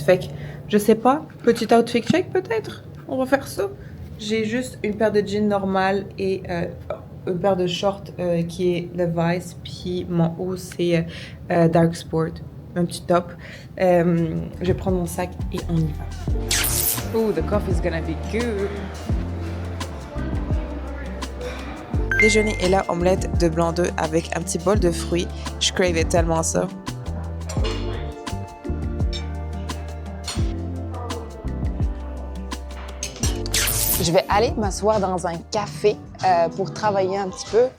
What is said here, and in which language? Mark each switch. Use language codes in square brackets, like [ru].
[fr] Fait que, je sais pas, petit [en] outfit check [fr] peut-être. On va faire ça. J'ai juste une paire de jeans normales et une paire de shorts qui est Levi's. Puis mon haut, c'est Dark Sport. Un petit top. Je vais prendre mon sac et on y va. [en] Oh, the coffee is gonna be good. [fr] Déjeuner et là, omelette de blanc d'œuf avec un petit bol de fruits. Je cravais tellement ça. Je vais aller m'asseoir dans un café pour travailler un petit peu.